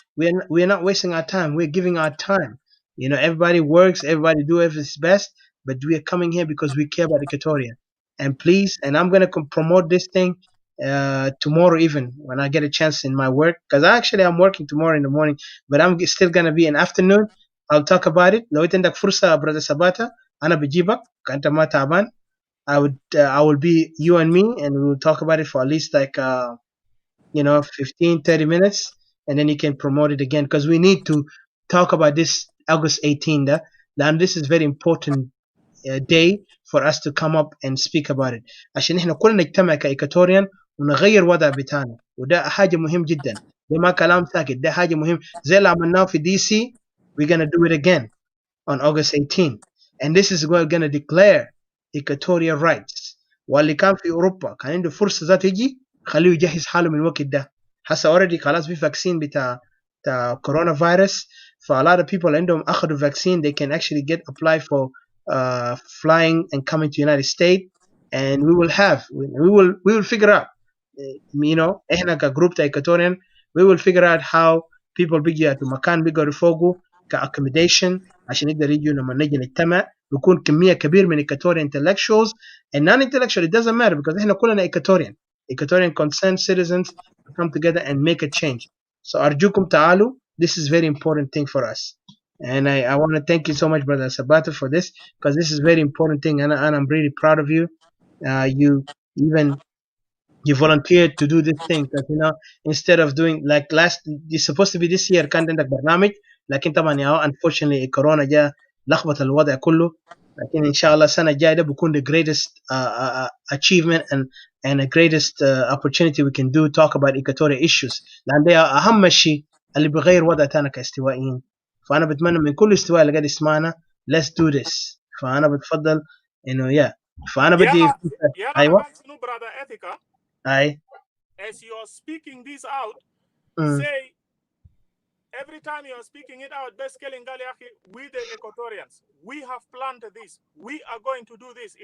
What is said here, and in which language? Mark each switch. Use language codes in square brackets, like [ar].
[en] We're not wasting our time. We're giving our time. Everybody works. Everybody do his best. But we are coming here because we care about Equatoria. And please, and I'm gonna promote this thing tomorrow, even when I get a chance in my work, because I'm working tomorrow in the morning, but I'm still gonna be in afternoon. I'll talk about it. [ar] لو انت عندك فرصة brother Sabata, أنا بجيبك كأنت ما تعبان. [en] I will be you and me, and we will talk about it for at least like 15, 30 minutes, and then you can promote it again, because we need to talk about this August 18th. And this is very important day for us to come up and speak about it, [ar] عشان احنا كلنا نجتمع كإيكاتوريان ونغير وضع بتاعنا، وده حاجة مهم جدا. ده ما كلام ساكت، ده حاجة مهم زي اللي عملناه في دي سي. [en] we're gonna do it again on August 18th, and this is we're gonna declare Equatoria rights. [ar] واللي كان في أوروبا كان عنده فرصة ذاته يجي خليه يجهز حاله من الوقت ده. هسه [en] already [ar] خلاص في vaccine بتاع كورونا فيروس. [en] ف a lot of people [ar] عندهم أخذوا [en] vaccine, they can actually get apply for flying and coming to United States, and we will figure out, [ar] احنا كجروب تاع [en] Equatorian, we will figure out how people [ar] بيجي في مكان بيقدروا يفوقوا [en] كaccommodation [ar] عشان يقدر يجوا لما نجي نجتمع بيكون كمية كبير [en] من Equatorian intellectuals and non-intellectual. It doesn't matter because [ar] احنا كلنا [en] Equatorian concerned citizens to come together and make a change. So [ar] أرجوكم تعالوا. [en] This is very important thing for us. And I want to thank you so much, Brother Sabata, for this, because this is very important thing, and I'm really proud of you. You volunteered to do this thing, because instead of doing like it's supposed to be this year [ar] كان عندك برنامج، لكن طبعا [en] unfortunately [ar] الكورونا جاء لخبط الوضع كله. لكن إن شاء الله السنة الجاية ده بيكون [en] the greatest achievement and the greatest opportunity we can do talk about Equatorial issues، [ar] لأن ده أهم شيء اللي بيغير وضع تاعنا كاستوائيين. فأنا بتمنى من كل استواء اللي قاعد يسمعنا [en] let's do this. [ar] فأنا بتفضل إنه فأنا بدي أيوة brother Ethica. أي [en] as you're speaking this out, say every time you're speaking it out, basically we the Equatorians, we have planned this, we are going to do this.